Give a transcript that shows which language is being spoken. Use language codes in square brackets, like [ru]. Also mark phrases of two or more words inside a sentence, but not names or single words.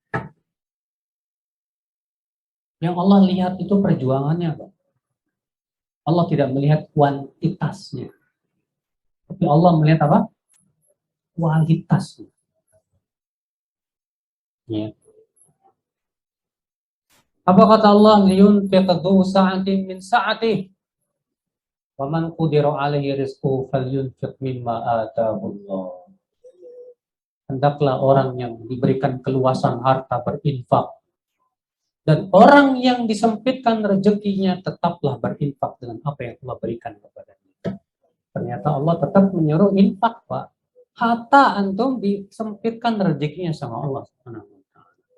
[id] Yang Allah lihat itu perjuangannya, Pak. Allah tidak melihat kuantitasnya, tapi Allah melihat apa? Kualitasnya. Ya. Apa kata Allah? [ar] لينفق ذو سعة من سعته و من قدر عليه رزقه فلينفق مما آتاه الله. [id] Hendaklah orang yang diberikan keluasan harta berinfak, dan orang yang disempitkan rezekinya tetaplah berinfak dengan apa yang Allah berikan kepadanya. Ternyata Allah tetap menyuruh infak, Pak. Hatta antum disempitkan rezekinya sama Allah [ar] سبحانه وتعالى.